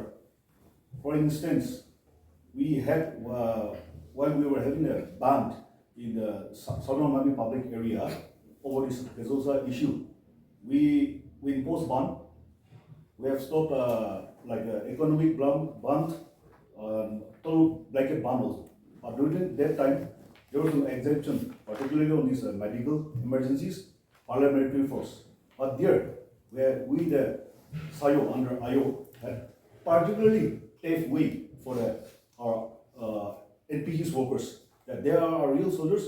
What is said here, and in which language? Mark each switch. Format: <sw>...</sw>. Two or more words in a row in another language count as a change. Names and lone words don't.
<en>For instance, we had, while we were having a band in the Southern Angami public area over this Gazosa issue, we imposed ban. We have stopped like economic ban, total blanket ban also. But during that time, there was an exemption, particularly on these medical emergencies, paramilitary force. But there, where we, the SAYO under AYO, had particularly paved way for our NPG's workers, that they are our real soldiers.</en>